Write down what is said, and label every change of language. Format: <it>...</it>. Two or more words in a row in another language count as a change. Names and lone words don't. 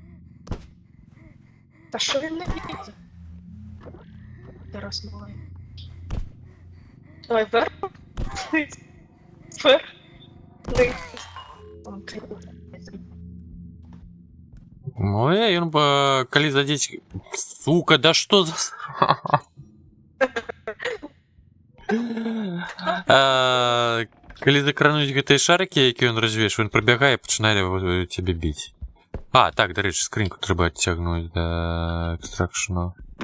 <uk>Та що він не б'ється? Тарас малий.</uk> <ru>Давай вверх. Вверх. Вниз. Ой,</ru> <be>ён бы, калі задзець... Сука, да што за... Калі закрануць гэтыя шарыкі, які ён развеш, ён прабягае і пачынае цябе біць. А, так, дарэчы, скрыньку трэба адцягнуць да экстракшну.</be>